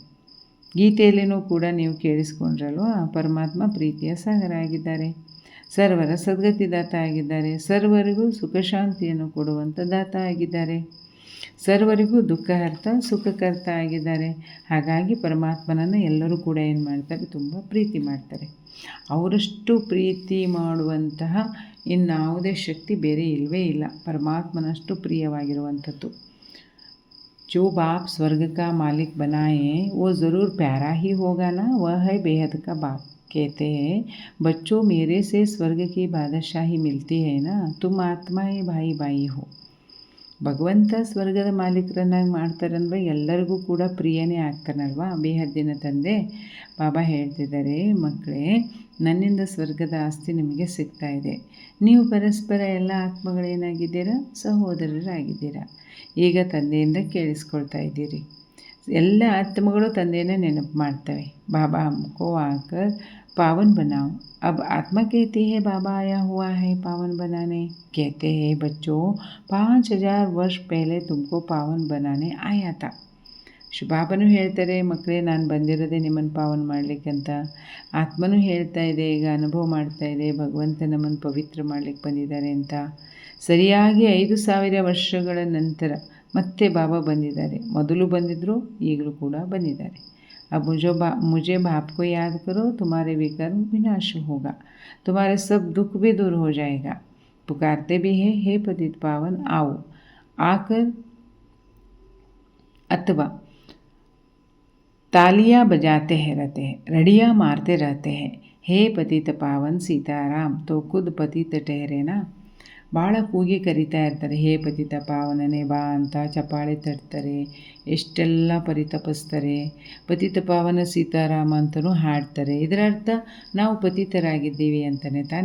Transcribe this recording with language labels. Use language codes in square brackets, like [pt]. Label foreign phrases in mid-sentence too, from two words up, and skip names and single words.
[kn] ಗೀತೆಯಲ್ಲಿನೂ ಕೂಡ ನೀವು ಕೇಳಿಸ್ಕೊಂಡ್ರಲ್ವಾ, ಪರಮಾತ್ಮ ಪ್ರೀತಿಯ ಸಾಗರ ಆಗಿದ್ದಾರೆ, ಸರ್ವರ ಸದ್ಗತಿ ದಾತ ಆಗಿದ್ದಾರೆ, ಸರ್ವರಿಗೂ ಸುಖ ಶಾಂತಿಯನ್ನು ಕೊಡುವಂಥ ದಾತ ಆಗಿದ್ದಾರೆ, ಸರ್ವರಿಗೂ ದುಃಖಹರ್ತ ಸುಖಕರ್ತ ಆಗಿದ್ದಾರೆ. ಹಾಗಾಗಿ ಪರಮಾತ್ಮನನ್ನು ಎಲ್ಲರೂ ಕೂಡ ಏನು ಮಾಡ್ತಾರೆ, ತುಂಬ ಪ್ರೀತಿ ಮಾಡ್ತಾರೆ. ಅವರಷ್ಟು ಪ್ರೀತಿ ಮಾಡುವಂತಹ ಇನ್ಯಾವುದೇ ಶಕ್ತಿ ಬೇರೆ ಇಲ್ಲವೇ ಇಲ್ಲ, ಪರಮಾತ್ಮನಷ್ಟು ಪ್ರಿಯವಾಗಿರುವಂಥದ್ದು. [hi] जो बाप स्वर्ग का मालिक बनाए वो ज़रूर प्यारा ही होगा ना. वह है बेहद का बाप. कहते हैं, बच्चों मेरे से स्वर्ग की बादशाही मिलती है ना, तुम आत्मा ही भाई भाई हो. [kn] ಭಗವಂತ ಸ್ವರ್ಗದ ಮಾಲೀಕರನ್ನಾಗಿ ಮಾಡ್ತಾರಂದರೆ ಎಲ್ಲರಿಗೂ ಕೂಡ ಪ್ರಿಯನೇ ಆಗ್ತಾನಲ್ವಾ, ಬೇಹದ್ದಿನ ತಂದೆ. ಬಾಬಾ ಹೇಳ್ತಿದ್ದಾರೆ, ಮಕ್ಕಳೇ, ನನ್ನಿಂದ ಸ್ವರ್ಗದ ಆಸ್ತಿ ನಿಮಗೆ ಸಿಗ್ತಾ ಇದೆ. ನೀವು ಪರಸ್ಪರ ಎಲ್ಲ ಆತ್ಮಗಳೇನಾಗಿದ್ದೀರಾ, ಸಹೋದರರಾಗಿದ್ದೀರಾ. ಈಗ ತಂದೆಯಿಂದ ಕೇಳಿಸ್ಕೊಳ್ತಾ ಇದ್ದೀರಿ. ಎಲ್ಲ ಆತ್ಮಗಳು ತಂದೆಯನ್ನು ನೆನಪು ಮಾಡ್ತವೆ. [hi] बाबा हमको आकर पावन बनाओ. अब आत्मा कहती है बाबा आया हुआ है पावन बनाने. कहते हैं बच्चों 5000 वर्ष पहले तुमको पावन बनाने आया था. [kn] ಬಾಬಾನು ಹೇಳ್ತಾರೆ, ಮಕ್ಕಳೇ, ನಾನು ಬಂದಿರೋದೇ ನಿಮ್ಮನ್ನು ಪಾವನ ಮಾಡಲಿಕ್ಕಂತ. ಆತ್ಮನೂ ಹೇಳ್ತಾ ಇದೆ, ಈಗ ಅನುಭವ ಮಾಡ್ತಾ ಇದೆ, ಭಗವಂತ ನಮ್ಮನ್ನು ಪವಿತ್ರ ಮಾಡಲಿಕ್ಕೆ ಬಂದಿದ್ದಾರೆ ಅಂತ. ಸರಿಯಾಗಿ 5000 ವರ್ಷಗಳ ನಂತರ ಮತ್ತೆ ಬಾಬಾ ಬಂದಿದ್ದಾರೆ. ಮೊದಲು ಬಂದಿದ್ದರು, ಈಗಲೂ ಕೂಡ ಬಂದಿದ್ದಾರೆ. [hi] अब मुझे बाप को याद करो, तुम्हारे विकर्म विनाश होगा, तुम्हारे सब दुख भी दूर हो जाएगा। पुकारते भी हैं, हे पतित पावन आओ, आकर अथवा तालियां बजाते हैं रहते हैं, रड़ियाँ मारते रहते हैं, हे पतित पावन सीताराम तो खुद पतित ठहरे ना. [kn] ಭಾಳ ಕೂಗಿ ಕರಿತಾ ಇರ್ತಾರೆ, ಹೇ ಪತಿತ ಪಾವನನೇ ಬಾ ಅಂತ ಚಪ್ಪಾಳೆ ತಟ್ತಾರೆ, ಎಷ್ಟೆಲ್ಲ ಪರಿತಪಿಸ್ತಾರೆ. ಪತಿತ ಪಾವನ ಸೀತಾರಾಮ ಅಂತಲೂ ಹಾಡ್ತಾರೆ. ಇದರ ಅರ್ಥ ನಾವು ಪತಿತರಾಗಿದ್ದೀವಿ ಅಂತಲೇ ತಾನೇ.